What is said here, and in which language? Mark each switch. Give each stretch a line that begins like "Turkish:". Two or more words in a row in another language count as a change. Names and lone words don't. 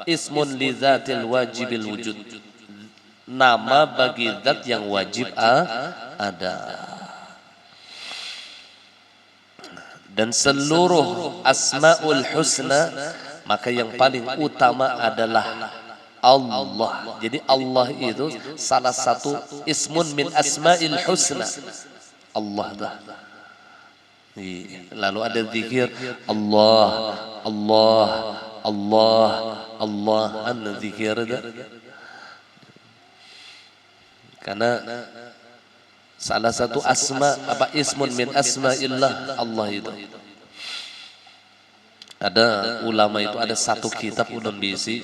Arabic: Ismun lidzatil wajibil wujud.
Indonesian: Nama bagi zat yang wajib ada. Dan seluruh
Arabic: asmaul husna,
Indonesian: maka yang paling utama adalah Allah. Jadi Allah itu salah satu
Arabic: ismun min asma'il husna.
Indonesian: Allah dah. Lalu ada zikir Allah, Allah, Allah, Allah, an zikir dah. Karena salah satu asma apa
Arabic: ismun min asma'illah
Indonesian: Allah itu. Ada ulama itu ada satu kitab
Banjar: ulun bisi.